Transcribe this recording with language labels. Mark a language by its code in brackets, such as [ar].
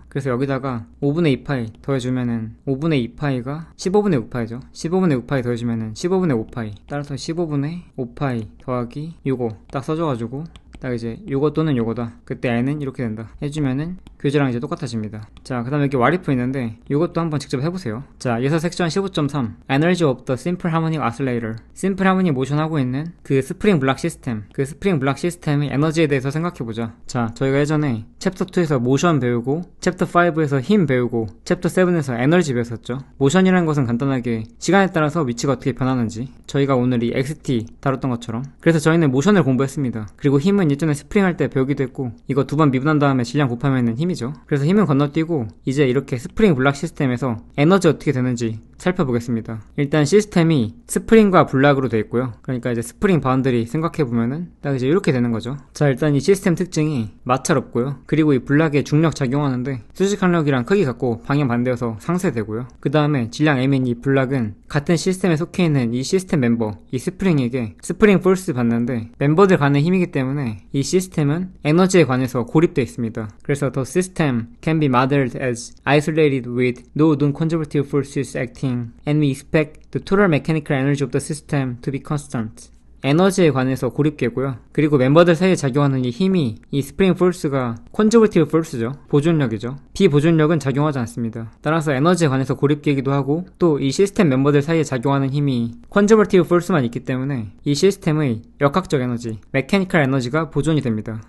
[ko] 그래서 여기다가 5분의 2파이 더해주면은 5분의 2파이가 15분의 5파이죠. 15분의 5파이 더해주면은 15분의 5파이. 따라서 15분의 5파이 더하기 요거 딱 써줘가지고 딱 이제 요거 또는 요거다. 그때 n은 이렇게 된다 해주면은 교재랑 이제 똑같아집니다. 자, 그 다음에 여기 와리프 있는데 이것도 한번 직접 해보세요. 자, 예서 섹션 15.3 [en] Energy of the Simple Harmonic Oscillator. [ko] 심플 하모닉 모션 하고 있는 그 스프링 블락 시스템, 그 스프링 블락 시스템의 에너지에 대해서 생각해보자. 자, 저희가 예전에 챕터 2에서 모션 배우고 챕터 5에서 힘 배우고 챕터 7에서 에너지 배웠었죠. 모션이라는 것은 간단하게 시간에 따라서 위치가 어떻게 변하는지, 저희가 오늘 이 XT 다뤘던 것처럼. 그래서 저희는 모션을 공부했습니다. 그리고 힘은요 이거는 예전에 스프링 할 때 배우기도 했고 이거 2번 미분한 다음에 질량 곱하면은 힘이죠. 그래서 힘은 건너뛰고 이제 이렇게 스프링 블락 시스템에서 에너지 어떻게 되는지 살펴보겠습니다. 일단 시스템이 스프링과 블락으로 되어 있고요. 그러니까 이제 스프링 바운더리 생각해보면은 딱 이제 이렇게 되는 거죠. 자, 일단 이 시스템 특징이 마찰없고요. 그리고 이 블락에 중력 작용하는데 수직 항력이랑 크기 갖고 방향 반대여서 상쇄되고요. 그 다음에 질량 M인 이 블락은 같은 시스템에 속해 있는 이 시스템 멤버, 이 스프링에게 스프링 포스 받는데 멤버들 간의 힘이기 때문에 이 시스템은 에너지에 관해서 고립되어 있습니다. 그래서 [en] the system can be modeled as isolated with no non-conservative forces acting and we expect the total mechanical energy of the system to be constant. [ko] 에너지에 관해서 고립계고요. 그리고 멤버들 사이에 작용하는 이 힘이 이 스프링 포스가 컨저버티브 포스죠. 보존력이죠. 비보존력은 작용하지 않습니다. 따라서 에너지에 관해서 고립계이기도 하고 또 이 시스템 멤버들 사이에 작용하는 힘이 컨저버티브 포스만 있기 때문에 이 시스템의 역학적 에너지, 메케니컬 에너지가 보존이 됩니다.